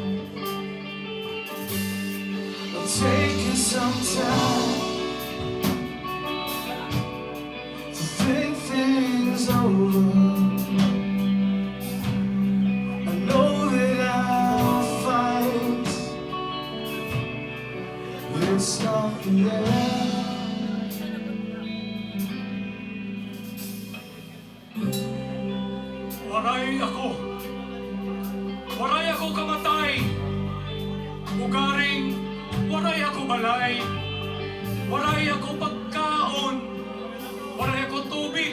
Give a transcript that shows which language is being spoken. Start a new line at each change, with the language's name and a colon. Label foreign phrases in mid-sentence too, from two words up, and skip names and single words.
English: I'm taking some time to think things over. I know that I'll fight. It's not the end.
Waray: Waray ako kamatay. Ugaring, waray ako balay. Waray ako pagkaon. Waray ako tubig.